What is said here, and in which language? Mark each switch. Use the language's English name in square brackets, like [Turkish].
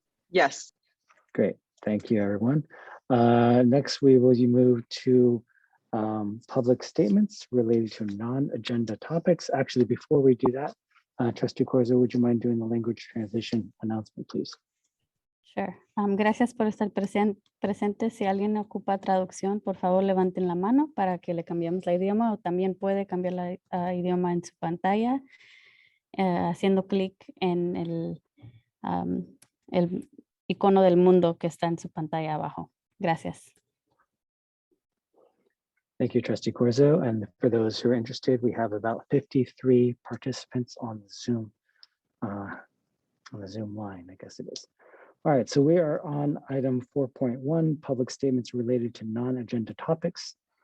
[English] Yes. Great. Thank you, everyone. Next, we will move to public statements related to non-agenda topics. Actually, before we do that, Trustee Corzo, would you mind doing the language transition announcement, please? Sure. [Spanish] Gracias por estar presentes. Si alguien ocupa traducción, por favor levanten la mano para que le cambiemos la idioma, o también puede cambiar la idioma en su pantalla haciendo clic en el icono del mundo que está en su pantalla abajo. Gracias. [English] Thank you, Trustee Corzo. And for those who are interested, we have about 53 participants on the Zoom line, I guess it is. All right, so we are on item 4.1, public statements related to non-agenda topics.